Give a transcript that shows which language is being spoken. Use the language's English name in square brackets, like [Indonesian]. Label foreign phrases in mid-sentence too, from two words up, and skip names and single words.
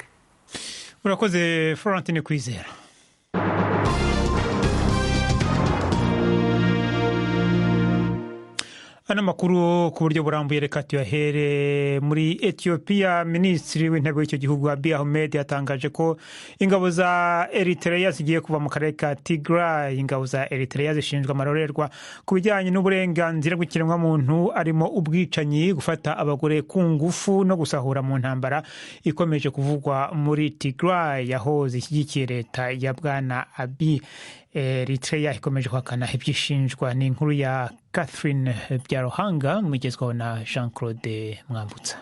[Kinyarwanda] urakoze Florentine Kwizera. Ana makuru ku buryo burambuye reka tuyahere muri Ethiopia. Minisitiri w'intebe w'icyo gihugu Abiy Ahmed yatangaje ko ingabo za Eritrea zigiye kuva mu karere ka Tigray. Ingabo za Eritrea zishinjwa amarorerwa ku bijyanye n'uburenganzira bw'ikiremwamuntu, arimo ubwicanyi, gufata abagore ku ngufu no gusahura mu ntambara ikomeje kuvugwa muri Tigray, aho zishyigikiye leta ya Bwana Abiy. Eritrea ikomeje kwakana ibyishinjwa. Ni inkuru ya Catherine Byarohanga mugezwaho na Jean-Claude Mwambutsa.